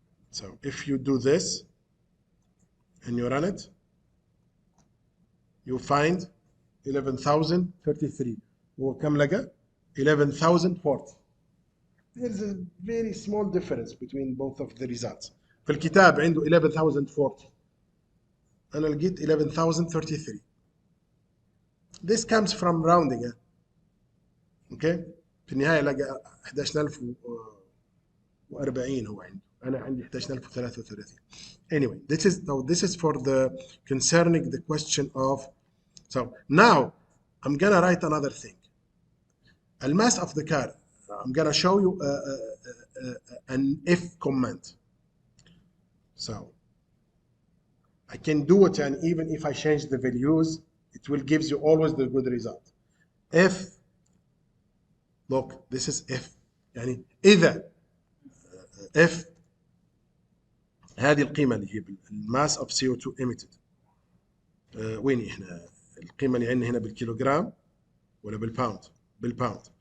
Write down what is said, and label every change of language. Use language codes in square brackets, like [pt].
[en] So if you do this and you run it, you find 11,033. [ar] وكم لقى 11,040. [en] there's a very small difference between both of the results. [ar] في الكتاب عنده 11,040 أنا لقيت 11,033. [en] This comes from rounding. [ar] اوكي في النهايه لقى 11,040 هو عنده انا عندي 11,033. [en] anyway this is for the concerning the question of. So now I'm gonna write another thing. The mass of the car. I'm gonna show you an if command. So I can do it, and even if I change the values it will give you always the good result. If look this is if [ar] يعني إذا if هذه القيمة اللي هي الماس [en] of CO2 emitted [ar] وين احنا القيمة اللي عندنا هنا بالكيلوغرام ولا بالباوند؟ بالباوند.